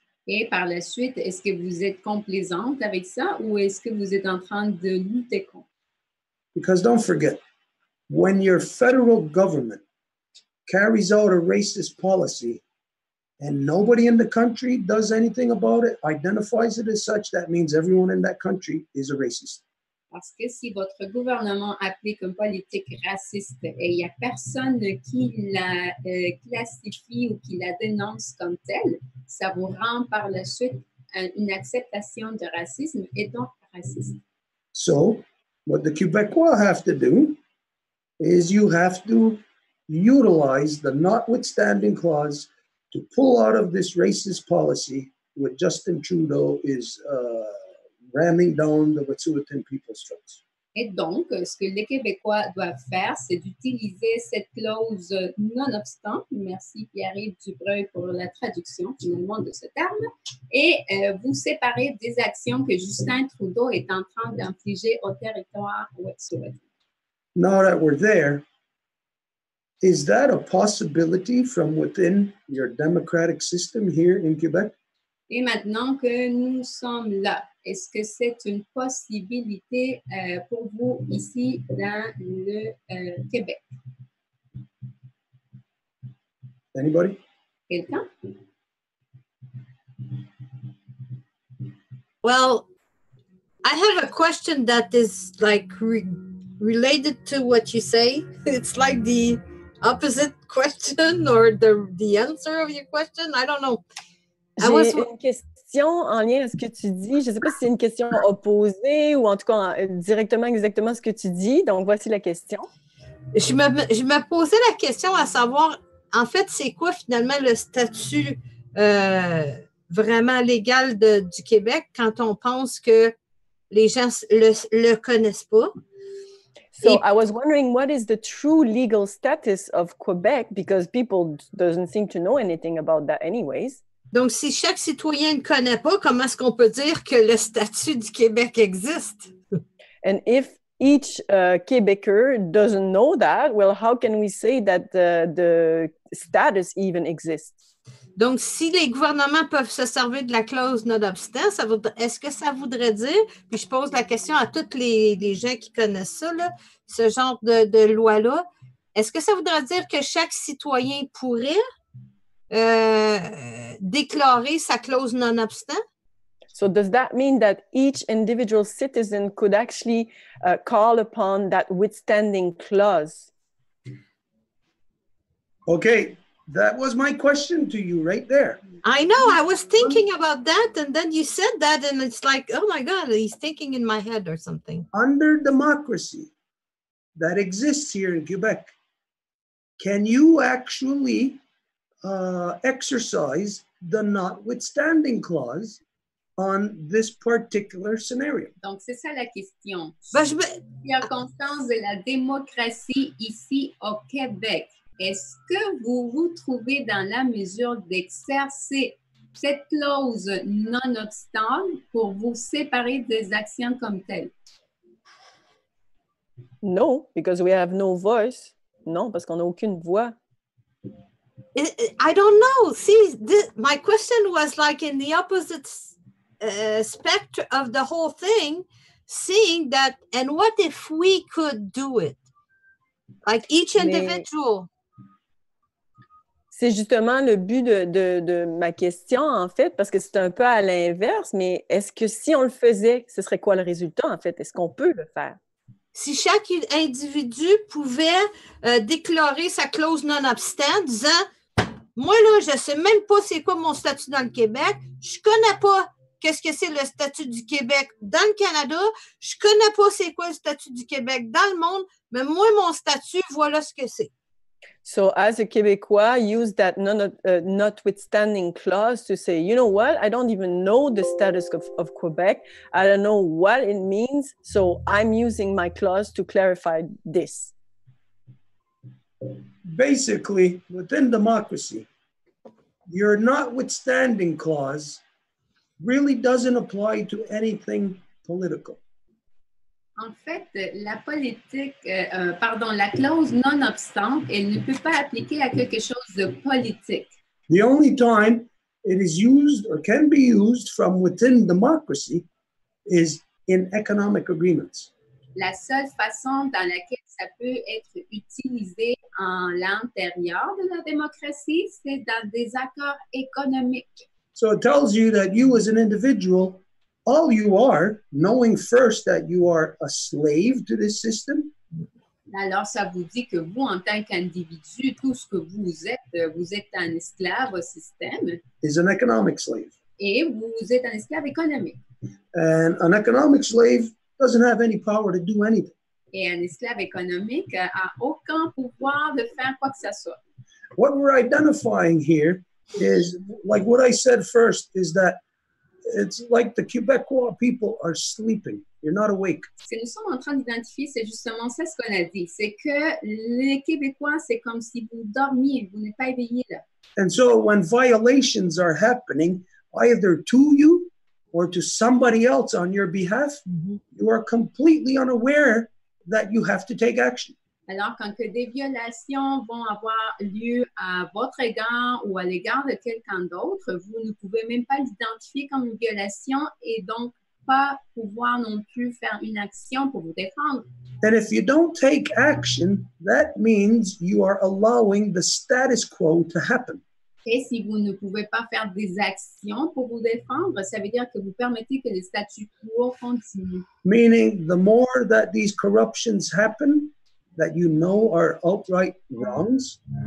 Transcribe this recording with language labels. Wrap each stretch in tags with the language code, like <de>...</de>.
<fr>Et par la suite, est-ce que vous êtes complaisante avec ça ou est-ce que vous êtes en train de lutter contre?</fr> <en>Because don't forget, when your federal government carries out a racist policy and nobody in the country does anything about it, identifies it as such, that means everyone in that country is a racist.</en> <fr>Parce que si votre gouvernement applique une politique raciste et il n'y a personne qui la classifie ou qui la dénonce comme telle, ça vous rend par la suite une acceptation de racisme et donc raciste.</fr> <en>So, what the Quebecois have to do is you have to utilize the notwithstanding clause to pull out of this racist policy what Justin Trudeau is ramming down the Wet'suwet'en people's throats.</en> <fr>Et donc, ce que les Québécois doivent faire, c'est d'utiliser cette clause nonobstant, merci Pierre-Yves Dubreuil pour la traduction finalement de ce terme, et vous séparer des actions que Justin Trudeau est en train d'infliger au territoire Wet'suwet'en.</fr> <en>Now that we're there, is that a possibility from within your democratic system here in Quebec?</en> <fr>Et maintenant que nous sommes là, est-ce que c'est une possibilité pour vous ici dans le Québec?</fr> <en>Anybody?</en> <fr>Quelqu'un?</fr> <en>Well, I have a question that is like related to what you say. It's like the opposite question or the answer of your question. I don't know.</en> <fr>J'ai une question en lien à ce que tu dis. Je ne sais pas si c'est une question opposée ou en tout cas directement exactement ce que tu dis. Donc, voici la question. Je me posais la question à savoir, en fait, c'est quoi finalement le statut vraiment légal du Québec quand on pense que les gens le connaissent pas?</fr> <en>So I was wondering, what is the true legal status of Quebec? Because people doesn't seem to know anything about that anyways.</en> <fr>Donc, si chaque citoyen ne connaît pas, comment est-ce qu'on peut dire que le statut du Québec existe?</fr> <en>And if each Quebecer doesn't know that, well, how can we say that the status even exists?</en> <fr>Donc, si les gouvernements peuvent se servir de la clause nonobstant, est-ce que ça voudrait dire, puis je pose la question à tous les gens qui connaissent ça, là, ce genre de loi-là, est-ce que ça voudrait dire que chaque citoyen pourrait déclarer sa clause nonobstant?</fr> <en>So does that mean that each individual citizen could actually call upon that withstanding clause? Okay, that was my question to you right there. I know, I was thinking about that, and then you said that, and it's like, oh my God, he's thinking in my head or something. Under democracy that exists here in Quebec, can you actually exercise the notwithstanding clause on this particular scenario?</en> <fr>Donc, c'est ça la question. Ben, Circonstance de la démocratie ici au Québec, est-ce que vous vous trouvez dans la mesure d'exercer cette clause nonobstant pour vous séparer des actions comme telles?</fr> <en>No, because we have no voice.</en> <fr>Non, parce qu'on n'a aucune voix.</fr> <en>I don't know. See, my question was like in the opposite spectrum of the whole thing, seeing that, and what if we could do it? Like each individual.</en> <fr>C'est justement le but de ma question, en fait, parce que c'est un peu à l'inverse, mais est-ce que si on le faisait, ce serait quoi le résultat, en fait? Est-ce qu'on peut le faire? Si chaque individu pouvait déclarer sa clause non-obstant, disant « Moi, là, je ne sais même pas c'est quoi mon statut dans le Québec, je ne connais pas qu'est-ce que c'est le statut du Québec dans le Canada, je ne connais pas c'est quoi le statut du Québec dans le monde, mais moi, mon statut, voilà ce que c'est. »</fr> <en>So as a Québécois, use that notwithstanding clause to say, you know what, I don't even know the status of Quebec. I don't know what it means. So I'm using my clause to clarify this. Basically, within democracy, your notwithstanding clause really doesn't apply to anything political.</en> <fr>En fait, la politique, la clause non-obstante, elle ne peut pas appliquer à quelque chose de politique.</fr> <en>The only time it is used or can be used from within democracy is in economic agreements.</en> <fr>La seule façon dans laquelle ça peut être utilisé en l'intérieur de la démocratie, c'est dans des accords économiques.</fr> <en>So it tells you that you as an individual, all you are, knowing first that you are a slave to this system.</en> <fr>Alors, ça vous dit que vous, en tant qu'individu, tout ce que vous êtes un esclave au système.</fr> <en>Is an economic slave.</en> <fr>Et vous êtes un esclave économique.</fr> <en>And an economic slave doesn't have any power to do anything.</en> <fr>Et un esclave économique n'a aucun pouvoir de faire quoi que ce soit.</fr> <en>What we're identifying here is, like what I said first, is that it's like the Quebecois people are sleeping. You're not awake.</en> <fr>Ce que nous sommes en train d'identifier, c'est justement ça ce qu'on a dit. C'est que les Québécois, c'est comme si vous dormiez, vous n'êtes pas éveillés là.</fr> <en>And so when violations are happening, either to you or to somebody else on your behalf, you are completely unaware that you have to take action.</en> <fr>Alors, quand que des violations vont avoir lieu à votre égard ou à l'égard de quelqu'un d'autre, vous ne pouvez même pas l'identifier comme une violation et donc pas pouvoir non plus faire une action pour vous défendre.</fr> <en>And if you don't take action, that means you are allowing the status quo to happen.</en> <fr>Et si vous ne pouvez pas faire des actions pour vous défendre, ça veut dire que vous permettez que le statu quo continue.</fr> <en>Meaning, the more that these corruptions happen, that you know are outright wrongs,</en>